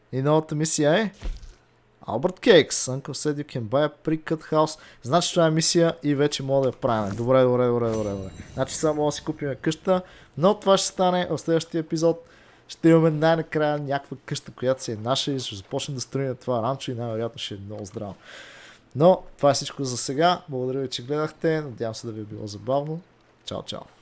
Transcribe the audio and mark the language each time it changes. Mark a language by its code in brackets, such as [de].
[bg] И новата мисия е Albert Cakes. [en] Uncle said you can buy a pre-cut house. [bg] Значи това е мисия и вече мога да я правим. Добре. Значи само мога да си купим къща, но това ще стане в следващия епизод. Ще имаме най-накрая някаква къща, която си е наша и ще започнем да строим това ранчо и най-вероятно ще е много здраво. Но това е всичко за сега. Благодаря ви, че гледахте. Надявам се да ви е било забавно. Чао.